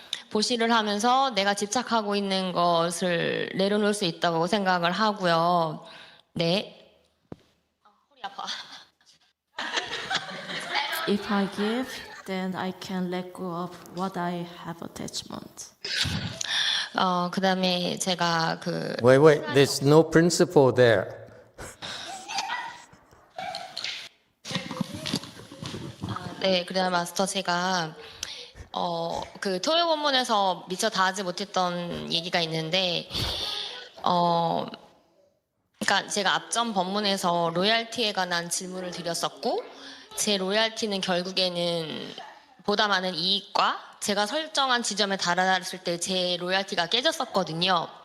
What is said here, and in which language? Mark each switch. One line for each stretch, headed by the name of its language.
Korean: 보시를 하면서 내가 집착하고 있는 것을 내려놓을 수 있다고 생각을 하고요. 네. 허리 아파.
English: If I give, then I can let go of what I have attachment.
Korean: 그다음에 제가
English: Wait, there's no principle there.
Korean: 네, 그다음 마스터 제가 토요 본문에서 미처 다 하지 못했던 얘기가 있는데 그러니까 제가 앞전 본문에서 로얄티에 관한 질문을 드렸었고 제 로얄티는 결국에는 보다 많은 이익과 제가 설정한 지점에 달았을 때 제 로얄티가 깨졌었거든요.